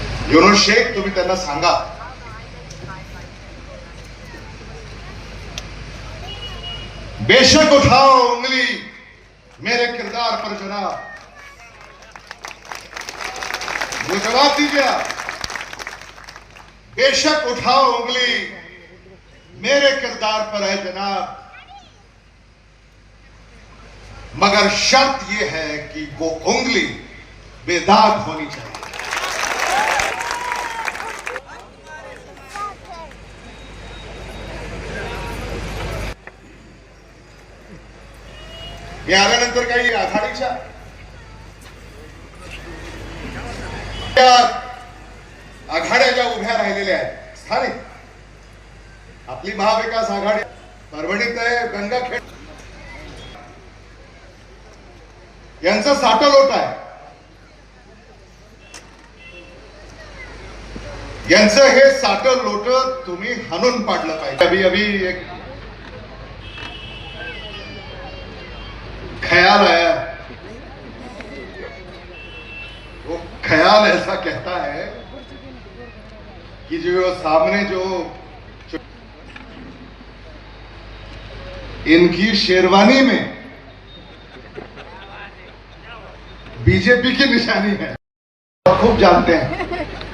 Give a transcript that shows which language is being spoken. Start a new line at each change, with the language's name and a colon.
Hindi: युनुस शेख,
Marathi: तुम्ही त्यांना सांगा
Hindi: बेशक उठाओ उंगली मेरे किरदार पर जनाब. वो जवाब दीजिए, बेशक उठाओ उंगली मेरे किरदार पर है जनाब, मगर शर्त यह है कि वो उंगली बेदाग होनी चाहिए.
Marathi: हे आल्यानंतर काही आघाडीच्या आघाड्या ज्या उभ्या राहिलेल्या आहेत स्थानिक, आपली महाविकास आघाडी परभणीत आहे, गंगाखेड यांचा साठा लोट आहे. यांचं हे साठं लोट तुम्ही हाणून पाडलं पाहिजे.
Hindi: अभी अभी एक ख्याल आया, वो ख्याल ऐसा कहता है कि जो सामने जो इनकी शेरवानी में बीजेपी की निशानी है, खूब जानते हैं.